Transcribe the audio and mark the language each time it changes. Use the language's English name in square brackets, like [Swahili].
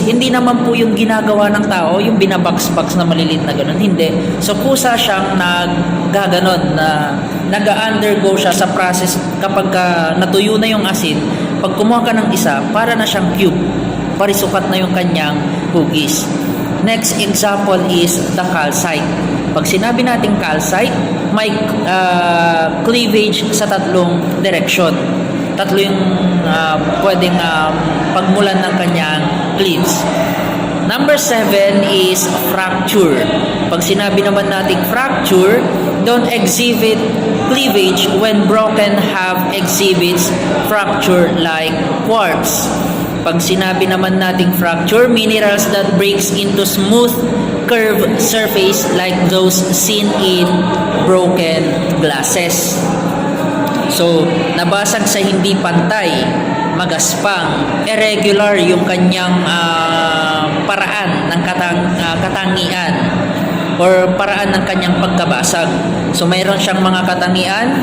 [Filipino] Hindi naman po yung ginagawa ng tao, yung binabox-box na malilit na ganun. Hindi. So kusa siyang naggaganon, na nag-undergo siya sa process kapag natuyo na yung asin. Pag kumuha ka ng isa, para na siyang cube. Parisukat na yung kanyang hugis. [English] Next example is the calcite. [Filipino] Pag sinabi nating calcite, may cleavage sa tatlong direksyon. Tatlo yung pwedeng pagmulan ng kanyang cleaves. [English] Number 7 is fracture. [Filipino] Pag sinabi naman nating [English] fracture, don't exhibit cleavage when broken half exhibits fracture like quartz. [Filipino] Pag sinabi naman nating [English] fracture, minerals that breaks into smooth curved surface like those seen in broken glasses. [Filipino] So, nabasag sa hindi pantay, magaspang, irregular yung kanyang paraan ng katangian or paraan ng kanyang pagkabasag. So, mayroon siyang mga katangian.